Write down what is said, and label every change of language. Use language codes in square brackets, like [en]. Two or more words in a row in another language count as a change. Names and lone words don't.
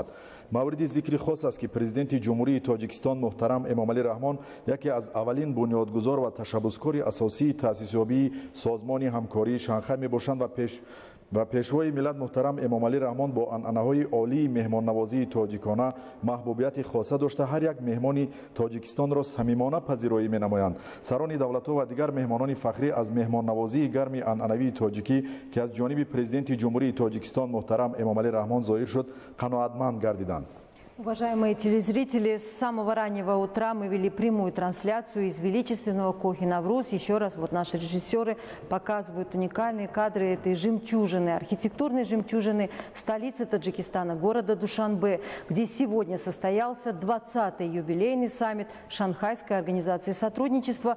[tg] мавриди зикри хос аст ки президенти ҷумҳурии тоҷикистон муҳтарам эмомалӣ раҳмон яке аз аввалин бунёдгузор ва ташаббускори асосии таъсисёбии созмони ҳамкории шанхай мебошанд ва пешвои миллат муҳтарам эмомалӣ раҳмон бо анъанаҳои олии меҳмоннавозии тоҷикона маҳбубияти хоса дошта ҳар як меҳмони тоҷикистонро самимона пазироӣ менамоянд. сарони давлатҳо ва дигар меҳмонони фахрӣ аз меҳмоннавозии гарми анъанавии тоҷикӣ ки аз ҷониби президенти ҷумҳурии тоҷикистон муҳтарам эмомалӣ раҳмон зоҳир шуд қаноатманд гардиданд. [ru] Уважаемые телезрители, с самого раннего утра мы вели прямую трансляцию из величественного Кохи-Навруз. Еще раз вот наши режиссеры показывают уникальные кадры этой жемчужины, архитектурной жемчужины столицы Таджикистана, города Душанбе, где сегодня состоялся 20-й юбилейный саммит Шанхайской организации сотрудничества.